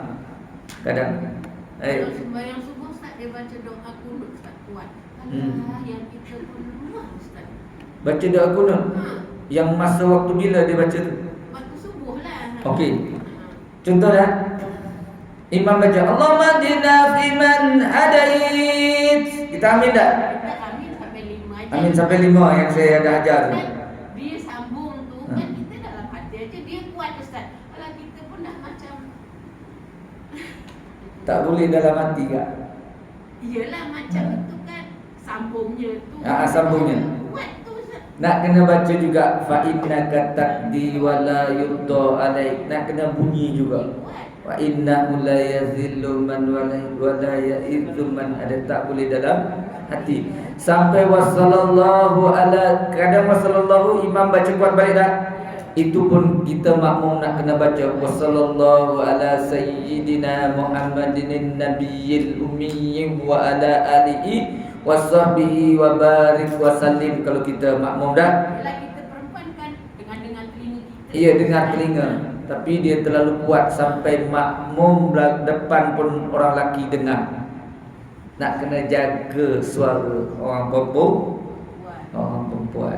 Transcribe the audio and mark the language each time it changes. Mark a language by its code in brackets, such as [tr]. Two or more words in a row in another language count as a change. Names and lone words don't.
[ms] Kadang Kalau sembahyang subuh Ustaz dia baca doa kunut Ustaz kuat. Alah yang kita pun rumah Ustaz. baca doa kunut. Yang masa waktu bila dia baca tu? Waktu subuh lah. Okey. Contoh dah. Imam baca [ar] اللهم اهدنا فيمن هديت. [ms] Kita amin tak? Kita amin sampai 5 aja. Amin sampai 5 yang saya ada ajar tu. Dia sambung tu kan kita dalam hati aja dia kuat Ustaz. Kalau kita pun dah macam Tak boleh dalam hati tak? iyalah macam itu kan sambungnya tu. Sambungnya. Kuat tu Ustaz. Nak kena baca juga [ar] فإنك تقضي ولا يقضى عليك. [ms] Nak kena bunyi juga. Kuat. [ar] وإنه لا يذل من ولا يعز من. [ms] Ada tak boleh dalam hati. Sampai [ar] وصلى الله على, [ms] kadang wasallallahu imam baca kuat balik tak? Itu pun kita makmum nak kena baca [ar] وصلى الله على سيدنا محمد النبي الأمي وعلى آله وصحبه وبارك وسلم. [ms] Kalau kita makmum dah. Bila kita perempuan kan dengan telinga kita. Iya, dengar telinga. Tapi dia terlalu kuat sampai makmum depan pun orang lelaki dengar. Nak kena jaga suara orang perempuan.